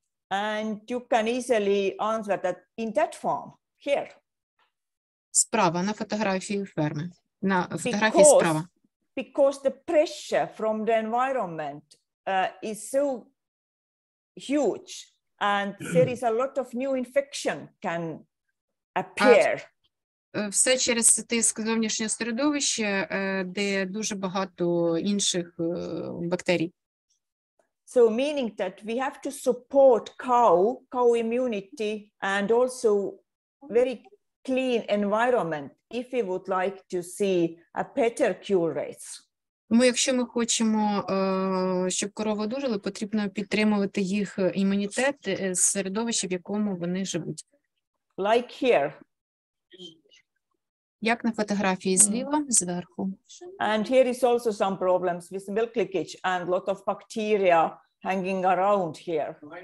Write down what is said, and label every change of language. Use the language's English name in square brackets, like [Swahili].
[English] And you can easily answer that in that farm, here. [Ukrainian] Справа, на фотографії ферми. На фотографії справа. [English] Because the pressure from the environment is so huge and there is a lot of new infection can appear. [Ukrainian] Все через тиск зовнішнього середовища, де дуже багато інших бактерій. [English] So meaning that we have to support cow immunity and also very clean environment if we would like to see a better cure rates. [Ukrainian] Тому якщо ми хочемо, щоб корови одужали, потрібно підтримувати їх імунітет з середовища, в якому вони живуть. [English] Like here. [Ukrainian] Як на фотографії зліва, зверху. [English] And here is also some problems with milk leakage and lot of bacteria hanging around here.